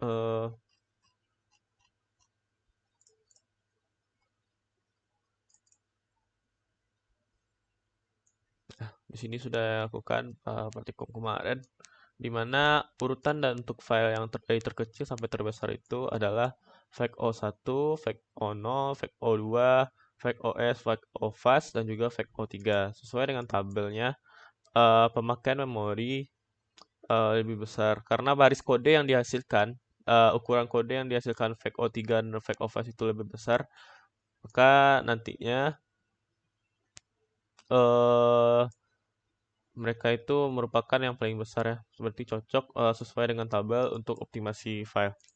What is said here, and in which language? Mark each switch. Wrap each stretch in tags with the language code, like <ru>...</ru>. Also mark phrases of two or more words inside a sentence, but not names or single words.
<id>Di sini sudah lakukan praktikum kemarin, di mana urutan dan untuk file yang terkecil sampai terbesar itu adalah fake O1, fake O0, fake O2, fake OS, fake OFAS, dan juga fake O3. Sesuai dengan tabelnya, pemakaian memori lebih besar karena baris kode yang dihasilkan, ukuran kode yang dihasilkan fake O3 dan fake OFAS itu lebih besar, maka nantinya mereka itu merupakan yang paling besar ya, seperti cocok sesuai dengan tabel untuk optimasi file.</id>